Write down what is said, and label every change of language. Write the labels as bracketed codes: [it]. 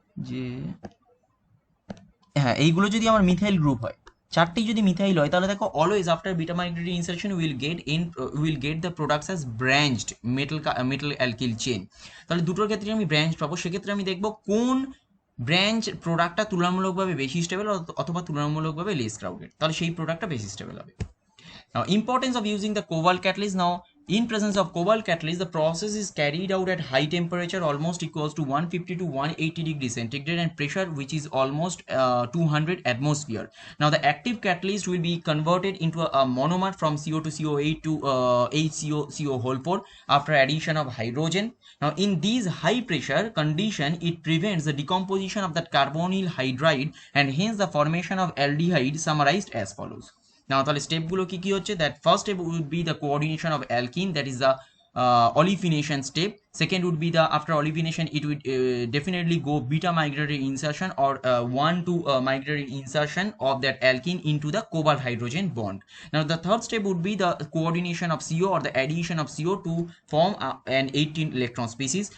[bn] যে হ্যাঁ এইগুলো যদি আমার মিথাইল গ্রুপ হয়, চারটি যদি মিথাইল হয়, তাহলে দেখো always after beta migratory insertion will get the products as branched metal alkyl chain. তাহলে দুটোর ক্ষেত্রে আমি ব্রাঞ্চ পাবো, সেক্ষেত্রে আমি দেখবো কোন ব্রাঞ্চ প্রোডাক্টটা তুলনামূলকভাবে বেশি স্টেবল অথবা তুলনামূলকভাবে লেস ক্রাউডেড, তাহলে সেই প্রোডাক্টটা বেশি স্টেবল হবে। [en] Now, importance of using the cobalt catalyst. Now, in presence of cobalt catalyst, the process is carried out at high temperature, almost equals to 150 to 180 degrees centigrade, and pressure which is almost 200 atmosphere. Now, the active catalyst will be converted into a monomer from CO to CO8 to HCO whole 4 after addition of hydrogen. Now, in these high pressure condition, it prevents the decomposition of that carbonyl hydride and hence the formation of aldehyde, summarized as follows. Now তাহলে স্টেপগুলো কি কি হচ্ছে, that first step would be the coordination of alkene, that is the olefination step. Second would be the after olefination it would definitely go beta migratory insertion or 1 to migratory insertion of that alkene into the cobalt hydrogen bond. Now the third step would be the coordination of CO or the addition of CO to form an 18 electron species.